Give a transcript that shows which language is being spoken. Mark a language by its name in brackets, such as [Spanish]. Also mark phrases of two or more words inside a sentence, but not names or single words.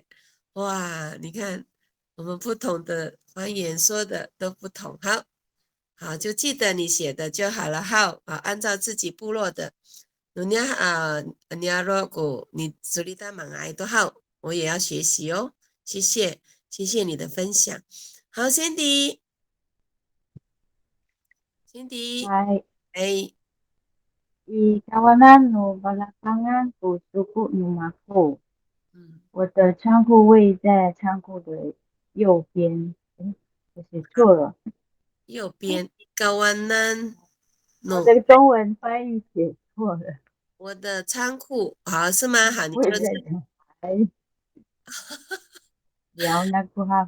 [Chinese] 哇，你看我们不同的方言说的都不同，好，就记得你写的就好了，好，按照自己部落的。你如果你处理的蛮爱都好，我也要学习哦。谢谢你的分享。好，Cindy， Hai. [Amis] Di kawanan no belakangan ku suku no maku。 [Chinese] 我的仓库位在仓库的右边。我写错了。右边kawanan。我的中文翻译写错了。我的仓库，好是吗？好，你就聊那个好。